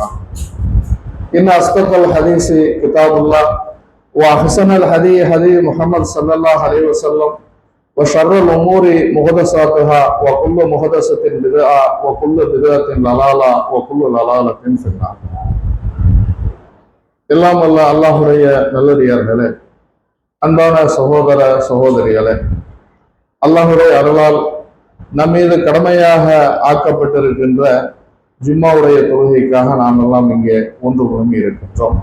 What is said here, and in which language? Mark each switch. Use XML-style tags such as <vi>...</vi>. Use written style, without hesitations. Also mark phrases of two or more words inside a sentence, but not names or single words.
<ar>إن أصدق الحديث كتاب الله وأحسن الهدي هدي محمد صلى الله عليه وسلم وشر الأمور محدثاتها وكل محدثة بدعة وكل بدعة ضلالة وكل ضلالة في النار.</ar> <ta>எல்லாம் அல்ல அல்லாஹுடைய நல்லடியார்களே, அன்பான சகோதர சகோதரிகளே, அல்லாஹுடைய அருளால் நம் மீது கடமையாக ஆக்கப்பட்டிருக்கின்ற ஜும்மாவுடைய தொழுகைக்காக நாம் எல்லாம் இங்கே ஒன்று குழுமி இருக்கின்றோம்.</ta>